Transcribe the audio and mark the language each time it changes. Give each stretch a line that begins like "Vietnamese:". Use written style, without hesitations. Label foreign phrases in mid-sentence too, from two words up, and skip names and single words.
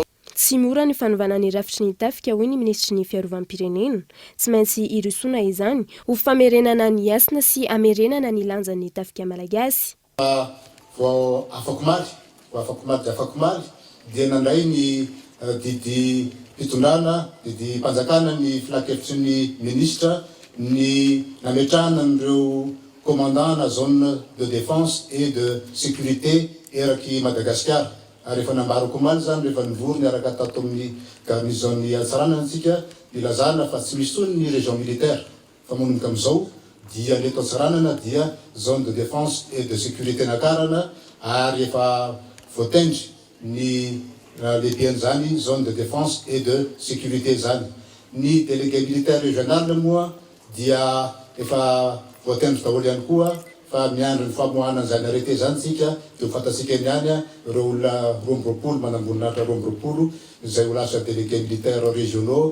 Malagasy: Tsy mora ny fanovana ny rafitry ny tafika hoy ny ministry ny fiarovam-pirenena tsy maintsy irosoana izany ho famerenana ny asina sy amerenana ny lanjan'ny tafika malagasy. Vao afako maly dia nandray ny didy fitondrana didy mpanjakana ny filakevitry ny ministra ny nametrahana n'ireo commandant na
French: zone de défense et de sécurité
Malagasy: eraky Madagasikara ary efa nambarako maly zany rehefa nivory niaraka tato amin'ny garnizon'ny Antsarana antsika nilazana fa tsy misy tony ny région militaire fa manomboka amin'izao dia leto Antsiranana dia
French: zone de défense et de sécurité
Malagasy: nakarana ary efa voatendry ny lehibeany zany
French: zone de défense et de sécurité
Malagasy: zany ny
French: délégué militaire régional
Malagasy: moa dia efa voatendry daholo ihany koa fa miandry ny famoahana zany arrêté zany tsika dia ho fantatsika niany ireo olona 12 manamboninahitra 12 izay ho lasa
French: délégué militaire régionaux.